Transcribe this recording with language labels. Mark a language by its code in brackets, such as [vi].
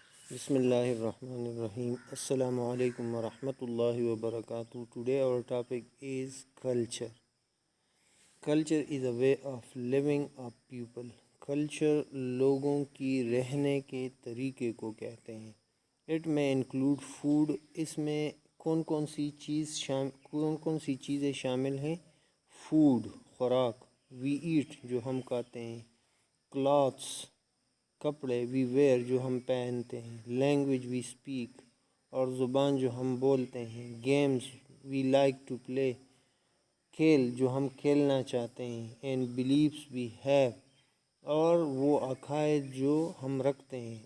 [ar] بسم اللہ الرحمن الرحیم السلام علیکم ورحمۃ اللہ وبرکاتہ. [en] Today our topic is culture. Culture is a way of living of people. [ur] Culture لوگوں کی رہنے کے طریقے کو کہتے ہیں. [en] It may include food. [ur] اس میں کون کون سی چیزیں شامل ہیں؟ فوڈ خوراک، [en] we eat [ur] جو ہم کھاتے ہیں، clothes کپڑے، [en] we wear [ur] جو ہم پہنتے ہیں، [en] language we speak [ur] اور زبان جو ہم بولتے ہیں، [en] games we like to play [ur] کھیل جو ہم کھیلنا چاہتے ہیں، [en] and beliefs we have [ur] اور وہ عقائد جو ہم رکھتے ہیں.